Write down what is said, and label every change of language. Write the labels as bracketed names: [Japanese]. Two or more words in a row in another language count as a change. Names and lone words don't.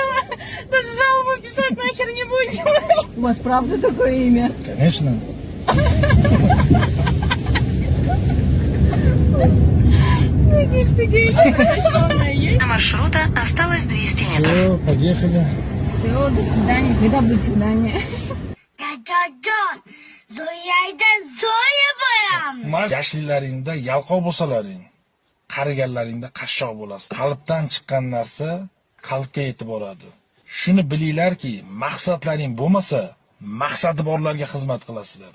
[Russian] Даже жалобу писать нахер не будем. У вас правда такое имя? Конечно. До маршрута осталось 200 метров. Все, поехали. Все, до свидания. Когда будет свидание? [Uzbek] Dadajon, Zoyayda Zoya bo'lam. Yoshliklaringda yalqov bo'lsalaring, qariganlaringda qashshoq bo'lasiz. Qalbdan chiqqan narsa qalbga yetib boradi. Shuni bilinglarki, maqsadlaring bo'lmasa, maqsadi borlarga xizmat qilasizlar.